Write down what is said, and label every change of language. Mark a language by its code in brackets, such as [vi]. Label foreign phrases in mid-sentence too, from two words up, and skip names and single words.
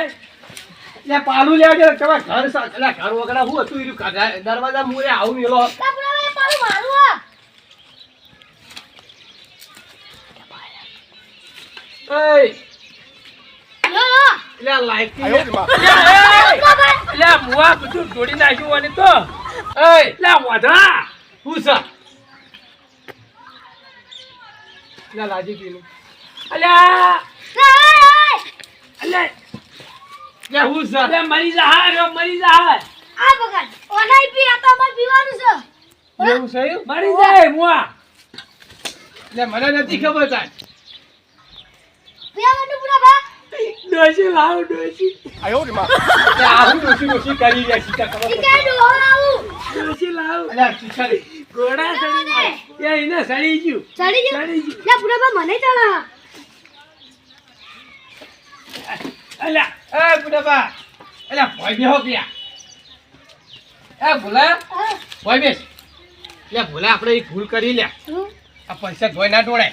[gu] લે પાલું લેવા કે તમારા ઘર સાથે લે ઘર વગડા હું હતું ઈ દરવાજા મુરે આવું મેલો લે બુડાબા પાલું મારું આ એ લો લે લાઈટ [zh] 哎呦我的妈！ [gu] લે મુઆ બધું જોડી નાખ્યું અને તો એ લે વધરા હું છે લે લાજી પીનું અલ્યા લે લે હું છે અલ્યા મરી જા આ બગડ ઓનાઈ પી આ તો અમાર પીવાનું છે એવું છે મરી જાય મુઆ લે મને નથી ખબર તાર પીવાનું બુડાબા ડોસી લાવ ડોસી [zh] 哎呦我的妈！ [gu] લે આવું ડોસી ડોસી કરી રહ્યા શીખા ખબર ઈ કે ડોહો આવું ડોસી લાવ લે શીખા ઘોડા સડી ગયા. એ એને સડી ગયું. ચડી ગયો સડી ગયું. લે બુડાબા મને ચડો અલ્યા, એ બુડાબા અલ્યા ભોય બેહો ક્યાં એ ભોલા ભોય બેસ લે ભોલા આપણે એક ભૂલ કરી લે આ પૈસા ધોઈ ના ઢોળાય